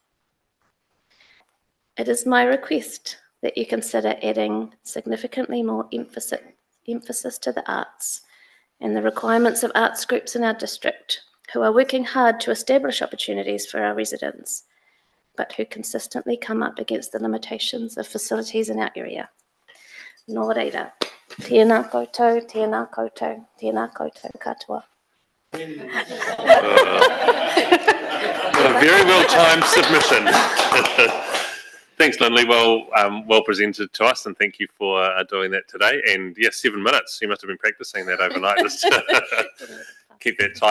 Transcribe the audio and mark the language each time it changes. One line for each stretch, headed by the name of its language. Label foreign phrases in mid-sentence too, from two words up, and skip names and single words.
English: It is my request that you consider adding significantly more emphasis to the arts and the requirements of arts groups in our district who are working hard to establish opportunities for our residents, but who consistently come up against the limitations of facilities in our area.
Māori: Nō reira. Tēnā koutou, tēnā koutou, tēnā koutou katoa.
English: A very well-timed submission. Thanks, Lindley. Well presented to us, and thank you for doing that today. And yes, 7 minutes. You must have been practicing that overnight. Just keep that tight.